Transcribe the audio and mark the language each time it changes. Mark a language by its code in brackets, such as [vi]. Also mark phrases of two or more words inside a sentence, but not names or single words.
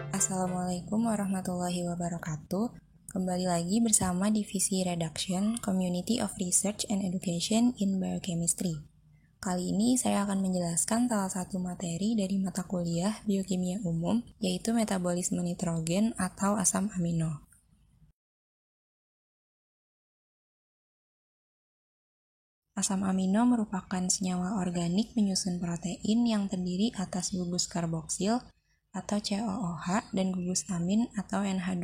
[ar] السلام عليكم ورحمة الله وبركاته. [id] Kembali lagi bersama Divisi Reduction Community of Research and Education in Biochemistry. Kali ini saya akan menjelaskan salah satu materi dari mata kuliah Biokimia Umum, yaitu metabolisme nitrogen atau asam amino. Asam amino merupakan senyawa organik penyusun protein yang terdiri atas gugus karboksil atau COOH dan gugus amin atau NH2.